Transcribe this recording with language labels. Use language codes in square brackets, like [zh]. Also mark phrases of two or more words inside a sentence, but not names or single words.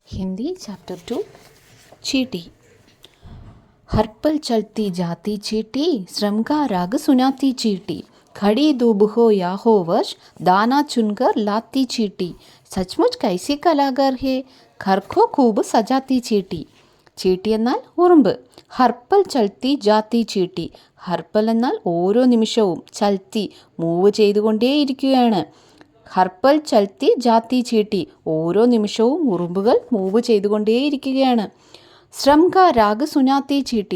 [hi] हिंदी चैप्टर 2 चीटी। हर पल चलती जाती चीटी, श्रम का राग सुनाती चीटी, खड़ी धूप हो या हो वर्ष, दाना चुनकर लाती चीटी, सचमुच कैसी कलाकार है, घर को खूब सजाती चीटी। [ml] ചീട്ടി എന്നാൽ ഉറുമ്പ്. [hi] हर पल चलती जाती चीटी. [ml] ഹർപ്പൽ എന്നാൽ ഓരോ നിമിഷവും, ചൽത്തി മൂവ് ചെയ്തുകൊണ്ടേയിരിക്കുകയാണ്. [hi] हर पल चलती जाती चीटी, [ml] ഓരോ നിമിഷവും ഉറുമ്പുകൾ മൂവ് ചെയ്തുകൊണ്ടേയിരിക്കുകയാണ്. [hi] श्रम का राग सुनाती चीटी.